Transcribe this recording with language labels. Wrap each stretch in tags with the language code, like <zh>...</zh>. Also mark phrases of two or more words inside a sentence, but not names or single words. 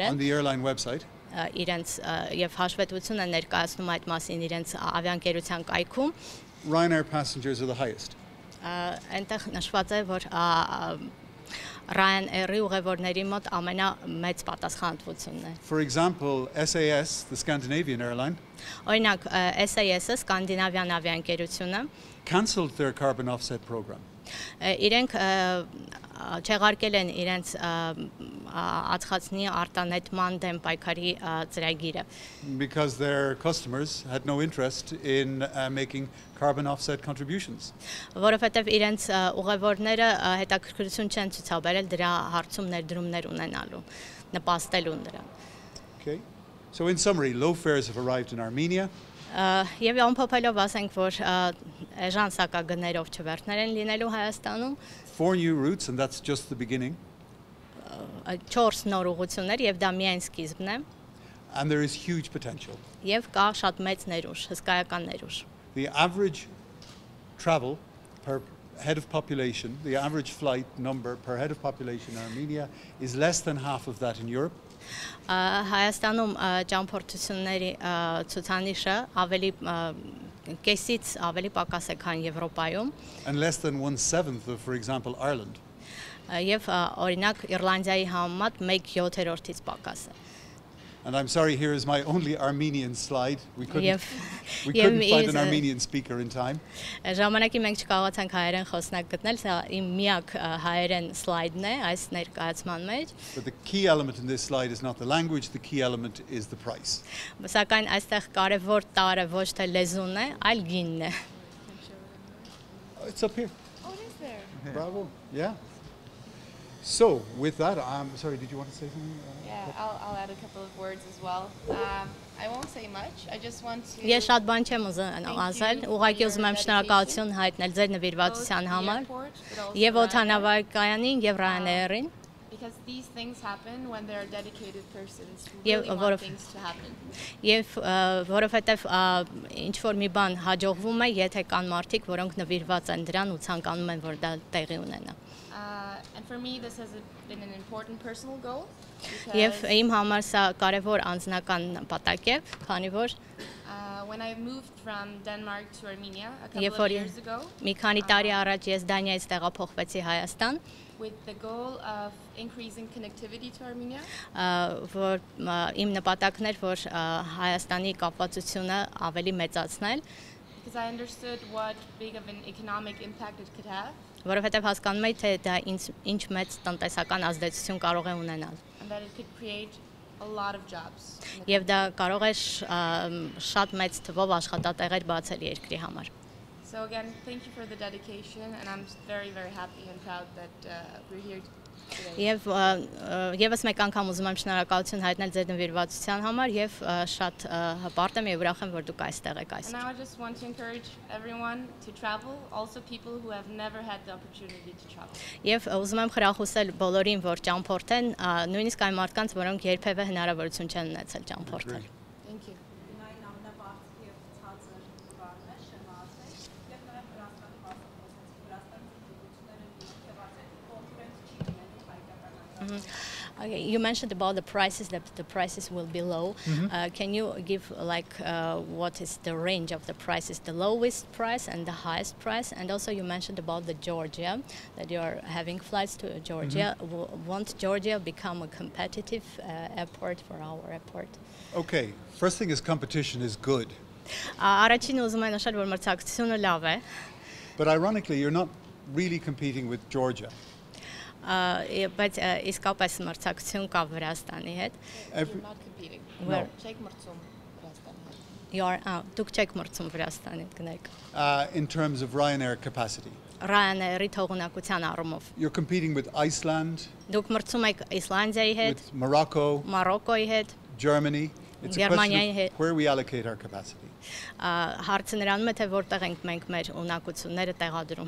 <en>on</en> <hy>են,</hy> <en>the airline website,</en> <hy>իրենց եւ հաշվետվություն են ներկայացնում այդ մասին իրենց ավիաընկերության կայքում,</hy> <en>Ryanair passengers are the highest.</en> <hy>այնտեղ նշված է, որ Ryanair-ի ուղևորների մոտ ամենամեծ պատասխանատվությունն է։</hy> <en>For example, SAS, the Scandinavian airline,</en> <hy>Օրինակ, SAS-ը սկանդինավյան ավիաընկերությունը</hy> <en>cancelled their carbon offset program.</en> <hy>իրենք չեղարկել են իրենց ածխածնի արտանետման դեմ պայքարի ծրագիրը,</hy> <en>Because their customers had no interest in making carbon offset contributions.</en> <hy>որովհետև իրենց ուղևորները հետաքրքրություն չեն ցուցաբերել դրա հարցում ներդրումներ ունենալու, նպաստելուն դրան։</hy> <en>Okay. So in summary, low fares have arrived in Armenia.</en> <hy>Եվ ամփոփելով ասենք, որ էժան սակագներով չվերթներ են լինելու Հայաստանում,</hy> <en>4 new routes, and that's just the beginning.</en> <hy>4 նոր ուղղություններ եւ դա միայն սկիզբն է,</hy> <en>And there is huge potential.</en> <hy>եւ կա շատ մեծ ներուժ, հսկայական ներուժ։</hy> <en>The average travel per head of population, the average flight number per head of population in Armenia is less than half of that in Europe.</en> <hy>Հայաստանում ճամփորդությունների ցուցանիշը ավելի կեսից ավելի պակաս է, քան Եվրոպայում,</hy> <en>And less than 1/7 of, for example, Ireland.</en> <hy>եւ օրինակ Իռլանդիայի համեմատ 1/7-ից պակաս է։</hy> <en>And I'm sorry, here is my only Armenian slide. We couldn't</en> <hy>Եվ</hy> <en>find an Armenian speaker in time.</en> <hy>ժամանակի մենք չկարողացանք հայերեն խոսնակ գտնել, սա իմ միակ հայերեն սլայդն է այս ներկայացման մեջ։</hy> <en>But the key element in this slide is not the language, the key element is the price.</en> <hy>Սակայն այստեղ կարևոր տարը ոչ թե լեզուն է, այլ գինն է։</hy> <en>It's up here. Oh, it is there. Bravo. Yeah. So, with that, I'm sorry, did you want to say something? Yeah, I'll add a couple of words as well. I won't say much. I just want to.</en> <hy>Ես շատ բան չեմ ուզում ասել, ուղղակի ուզում եմ շնորհակալություն հայտնել ձեր նվիրվածության համար եւ օդանավակայանին եւ Ryanair-ին,</hy> <en>Because these things happen when there are dedicated persons who Yeah, really want things to happen.</en> <hy>եւ որովհետեւ ինչ որ մի բան հաջողվում է, եթե կան մարդիկ, որոնք նվիրված են դրան ու ցանկանում են, որ դա տեղի ունենա։</hy> <en>And for me, this has been an important personal goal.</en> <hy>Եվ իմ համար սա կարևոր անձնական նպատակ է, քանի որ</hy> <en>When I moved from Denmark to Armenia a couple</en> <hy>երբ</hy> <en>of</en> <hy>որ</hy> <en>years ago,</en> <hy>մի քանի տարի առաջ ես Դանիայից տեղափոխվեցի Հայաստան,</hy> <en>with the goal of increasing connectivity to Armenia,</en> <hy>որ իմ նպատակն էր, որ Հայաստանի կապվածությունը ավելի մեծացնել,</hy> <en>because I understood what big of an economic impact it could have.</en> <hy>Որովհետև հասկանում էի, թե դա ինչ մեծ տնտեսական ազդեցություն կարող է ունենալ։</hy> <en>And that it could create a lot of jobs.</en> <hy>Եվ դա կարող է շատ մեծ թվով աշխատատեղեր բացել երկրի համար։</hy> <en>So again, thank you for the dedication, and I'm very, very happy and proud that we're here today.</en> <hy>Եվ եւս մեկ անգամ ուզում եմ շնորհակալություն հայտնել ձեր նվիրվածության համար եւ շատ հպարտ եմ եւ ուրախ եմ, որ դուք այստեղ եք</hy> <en>And</en> <hy>այսօր։</hy> <en>now I just want to encourage everyone to travel, also people who have never had the opportunity to travel.</en> <hy>Եվ ուզում եմ խրախուսել բոլորին, որ ճամփորդեն, նույնիսկ այն մարդկանց, որոնք երբևէ հնարավորություն չեն ունեցել ճամփորդել։</hy> <en>Thank you. Okay, you mentioned about the prices, that the prices will be low. Can you give what is the range of the prices, the lowest price and the highest price? And also you mentioned about the Georgia, that you are having flights to Georgia. Won't Georgia become a competitive airport for our airport? Okay, first thing is competition is good.</en> <hy>Առաջին ուզում եմ նշել, որ մրցակցությունը լավ է,</hy> <en>But ironically, you're not really competing with Georgia.</en> <hy>բայց իսկապես մրցակցություն կա Վրաստանի հետ։</hy> <en>Every- Not competing. Where?</en> <hy>Չեք մրցում, Ռաստանի. Դուք չեք մրցում Վրաստանի հետ գնայք։</hy> <en>in terms of Ryanair capacity.</en> <hy>Ryanair-ի թողունակության առումով։</hy> <en>You're competing with Iceland,</en> <hy>Դուք մրցում եք Իսլանդիայի հետ,</hy> <en>with Morocco,</en> <hy>Մարոկոյի հետ,</hy> <en>Germany. It's a</en> <hy>Գերմանիայի</hy> <en>question</en> <hy>հետ։</hy> <en>of where we allocate our capacity.</en> <hy>Հարցը նրանում է, թե որտեղ ենք մենք մեր ունակությունները տեղադրում։</hy>